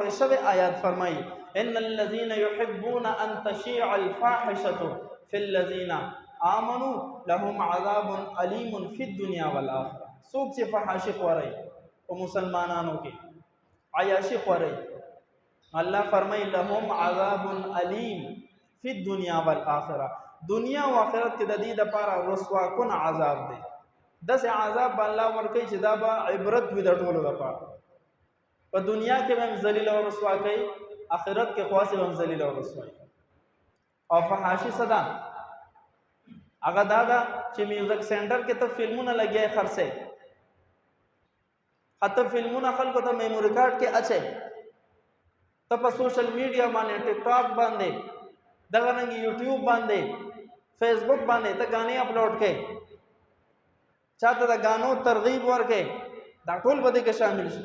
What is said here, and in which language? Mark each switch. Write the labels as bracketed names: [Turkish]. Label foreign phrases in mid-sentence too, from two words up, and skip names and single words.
[Pashto] نازل شوی آیات فرمایي [Arabic] ان الذين يحبون ان تشيع الفاحشه في الذين آمنوا لهم عذاب الیم فی الدنیا والآخرة. [Pashto] څوک چې فحاشي خوري او مسلمانانو کې عیاشي خوري، الله فرمایي [Arabic] لهم عذاب الیم فی الدنیا والآخرة، [Pashto] دنیا او آخرت کې د دې لپاره رسوا کن عذاب دی. داسې عذاب الله ورکوي چې دا به عبرت وي د ټولو لپاره. په دنیا کې هم ذلیل او رسوا کوي، آخرت کې خاص هم ذلیل او رسوا کوي. او فحاشي صدا هغه دا ده چې [English] music center [Pashto] کې ته فلمونه لګیا خرڅه، حتی فلمونه خلکو ته میموري کارت کې اچي، ته په [English] social media [Pashto] باندې ټیک ټاک باندې دغه رنګ یوټیوب باندې فیسبوک باندې ته غانې اپلوډ کې، چاته د غانو ترغیب ورکې، دا ټول به دې کې شامل شي.